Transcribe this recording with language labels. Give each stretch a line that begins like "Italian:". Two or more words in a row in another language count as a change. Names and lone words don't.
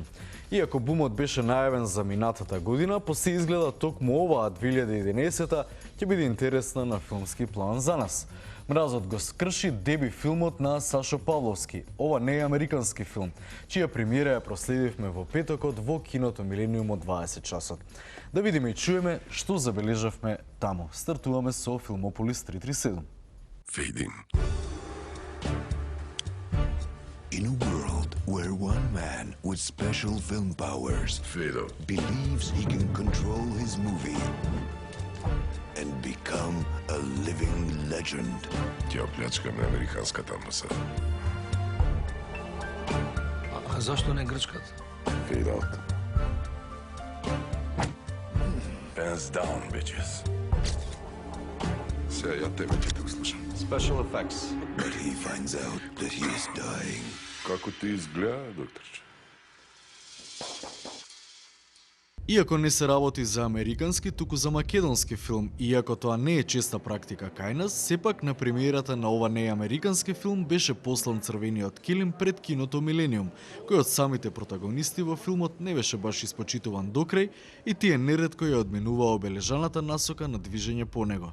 Macedonian: Иако бумот беше најавен за минатата година, по се изгледа токму оваа 2011 ќе биде интересна на филмски план за нас. Мразот го скрши деби филмот на Сашо Павловски. Ова не е американски филм, чија премиера ја проследивме во петокот во киното Милениум од 20 часот. Да видиме и чуеме што забележавме таму. Стартуваме со Филмополис 337.
English: Fading. In a world where one man with special film powers believes he can control his movie and become a living legend.
Macedonian: Ќе оплячкаме американската амбасада. А зашто не грчката?
English: Fade out. Hands down, bitches.
Macedonian: Сега ја тебе ќе те услушам.
English: Special effects. But he finds out that he is dying.
Macedonian: Како ти изгледа, докторче? Иако не се работи за американски, туку за македонски филм, иако тоа не е честа практика кај нас, сепак на премиерата на ова не е американски филм беше послан црвениот килим пред киното Милениум, кој од самите протагонисти во филмот не беше баш испочитуван докрај и тие неретко ја одменуваа обележаната насока на движење по него.